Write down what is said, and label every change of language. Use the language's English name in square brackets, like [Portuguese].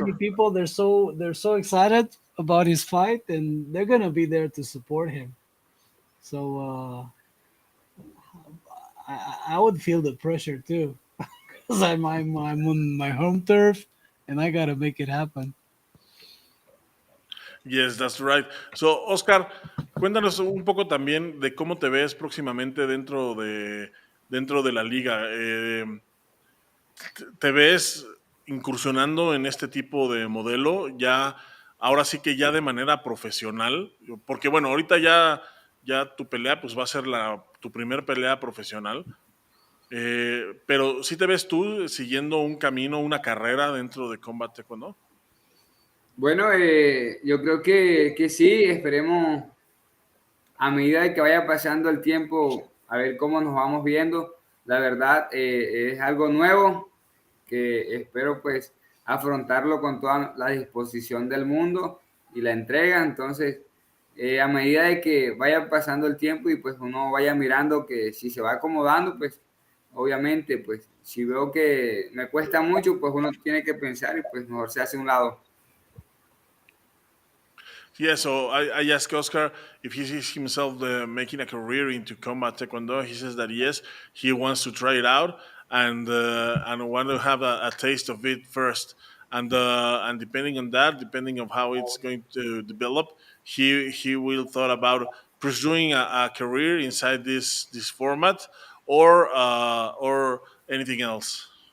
[English] many people, they're so excited about his fight, and they're gonna be there to support him. So I would feel the pressure too, because I'm on my home turf, and I gotta make it happen. Yes, that's right. [Spanish] So, Oscar, cuéntanos un poco también de cómo te ves próximamente dentro de la liga. ¿Te ves incursionando en este tipo de modelo ya, ahora sí que ya de manera profesional? Porque bueno, ahorita ya tu pelea pues va a ser tu primer pelea profesional. Pero ¿sí te ves tú siguiendo un camino, una carrera dentro de Combat Taekwondo? Bueno, yo creo que sí, esperemos a medida de que vaya pasando el tiempo, a ver cómo nos vamos viendo. La verdad, es algo nuevo que espero pues afrontarlo con toda la disposición del mundo y la entrega. Entonces, a medida de que vaya pasando el tiempo y pues uno vaya mirando que si se va acomodando, pues obviamente, pues si veo que me cuesta mucho, pues uno tiene que pensar y pues mejor se hace a un lado. [English] Yeah, so I asked Oscar if he sees himself making a career into combat taekwondo. He says that yes, he wants to try it out and want to have a taste of it first. And depending on that, depending on how it's going to develop, he will thought about pursuing a career inside this format or anything else.